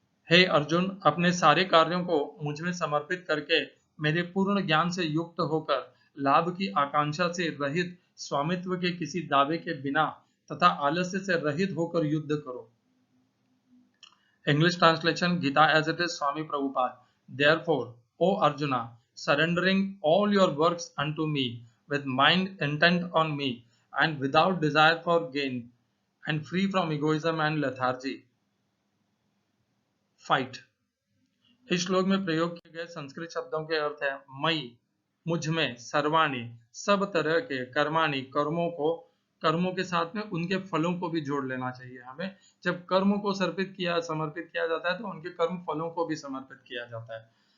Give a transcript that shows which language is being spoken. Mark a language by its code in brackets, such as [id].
[hi] हे अर्जुन, अपने सारे कार्यों को मुझ में समर्पित करके मेरे पूर्ण ज्ञान से युक्त होकर लाभ की आकांक्षा से रहित, स्वामित्व के किसी दावे के बिना तथा आलस्य से रहित होकर युद्ध करो। [en] English translation, Gita as it is, Swami Prabhupada. Therefore, O Arjuna, surrendering all your works unto me, with mind intent on me, and without desire for gain, and free from egoism and lethargy, fight. [hi] इस श्लोक में प्रयोग किए गए संस्कृत शब्दों के अर्थ है मई, मुझ में, सर्वाणी, सब तरह के, कर्माणी, कर्मों के साथ में उनके फलों को भी जोड़ लेना चाहिए हमें। जब कर्मों को समर्पित किया जाता है तो उनके कर्म फलों को भी समर्पित किया जाता है।